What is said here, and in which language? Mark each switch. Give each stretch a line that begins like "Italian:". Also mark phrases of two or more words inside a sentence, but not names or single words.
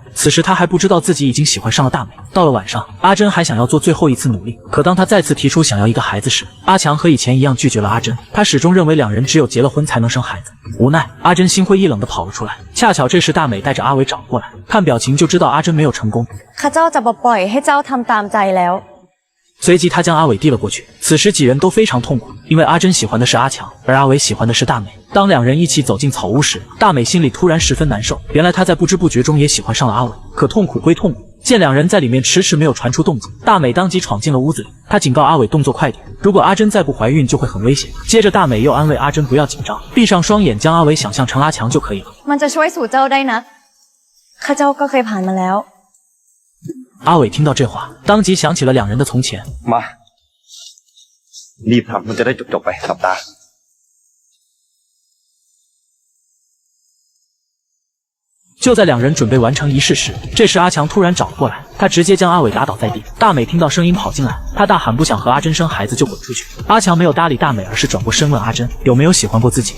Chinese: 此时他还不知道自己已经喜欢上了大美。到了晚上，阿珍还想要做最后一次努力，可当他再次提出想要一个孩子时，阿强和以前一样拒绝了阿珍。他始终认为2人只有结了婚才能生孩子。无奈，阿珍心灰意冷地跑了出来。恰巧这时大美带着阿伟找过来，看表情就知道阿珍没有成功。
Thai: ข้าเจ้าจะปล่อยให้เจ้าทำตามใจแล้ว。
Chinese: 随即他将阿伟递了过去。此时几人都非常痛苦，因为阿珍喜欢的是阿强，而阿伟喜欢的是大美。当2人一起走进草屋时，大美心里突然十分难受。原来她在不知不觉中也喜欢上了阿伟。可痛苦归痛苦，见2人在里面迟迟没有传出动静，大美当即闯进了屋子里。她警告阿伟动作快点，如果阿珍再不怀孕就会很危险。接着大美又安慰阿珍不要紧张，闭上双眼将阿伟想象成阿强就可以了。
Thai: มันจะช่วยสู่เจ้าได้นะข้าเจ้าก็เคยผ่านมาแล้ว。
Chinese: 阿伟听到这话，当即想起了2人的从前。
Thai: มารีบทำมันจะได้จบไปหลับตา。
Chinese: 就在2人准备完成仪式时，这时阿强突然找了过来，他直接将阿伟打倒在地。大美听到声音跑进来，她大喊不想和阿珍生孩子就滚出去。阿强没有搭理大美，而是转过身问阿珍有没有喜欢过自己。